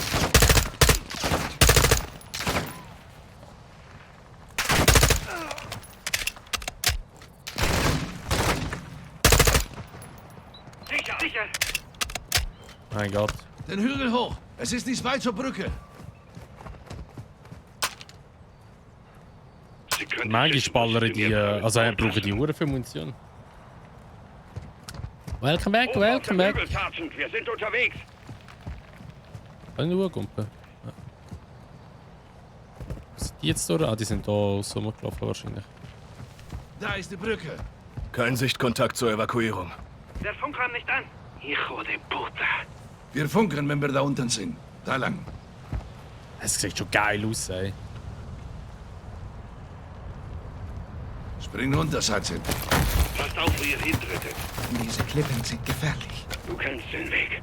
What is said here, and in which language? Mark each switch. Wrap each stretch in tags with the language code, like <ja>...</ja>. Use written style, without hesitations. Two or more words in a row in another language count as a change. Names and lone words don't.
<de>Sicher! Mein Gott. Den Hügel hoch. Es ist nicht weit zur Brücke. Manchmal ballern die, also brauchen die Uhren für Munition.</de> <en>Welcome back, welcome back.</en> <de>Wir sind unterwegs. Eine Uhrgumpe. Ja. Sind die jetzt durch? Ah, die sind da aus rumgelaufen wahrscheinlich. Da ist die Brücke. Kein Sichtkontakt zur Evakuierung. Der Funk kam nicht an.</de> <es>Hijo de puta.</es> <de>Wir funken, wenn wir da unten sind. Da lang. Es sieht schon geil aus, ey. Spring runter, Sergeant. Passt auf, wo ihr hintretet. Diese Klippen sind gefährlich. Du kennst den Weg.</de>